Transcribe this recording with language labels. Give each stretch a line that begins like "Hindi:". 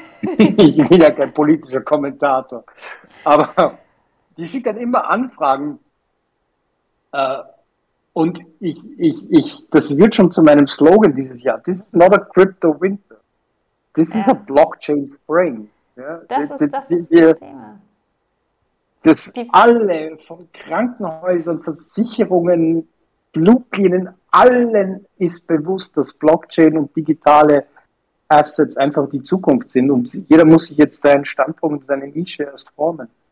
German: Ich bin ja kein politischer Kommentator. Aber die schickt dann immer Anfragen. Und das wird schon zu meinem Slogan dieses Jahr.
English: This is not a crypto winter. This is a blockchain spring.
German: Ja, das ist das Thema. Dass alle von Krankenhäusern, Versicherungen, Fluglinien, allen ist bewusst, dass Blockchain und digitale Assets einfach die Zukunft sind. Und jeder muss sich jetzt seinen Standpunkt, seine Nische erst formen.